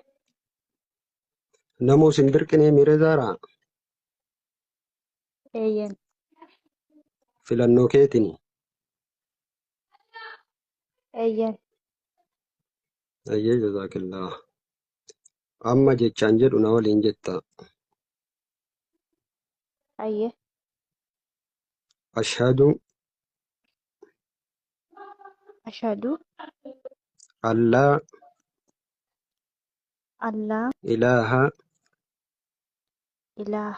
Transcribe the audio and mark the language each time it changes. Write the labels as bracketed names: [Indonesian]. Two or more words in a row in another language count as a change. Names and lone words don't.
[Oromo] Namoo sin dirqinee miiree zaaraa [Arabic] أين [Oromo] filannoo keetini. [Arabic] أين [Oromo] Ayyee jazaakillah. Amma jechaan jedhu na waliin jetta. [Arabic] أيه Ashhadu أشهد أن لا أن لا ilaaha إله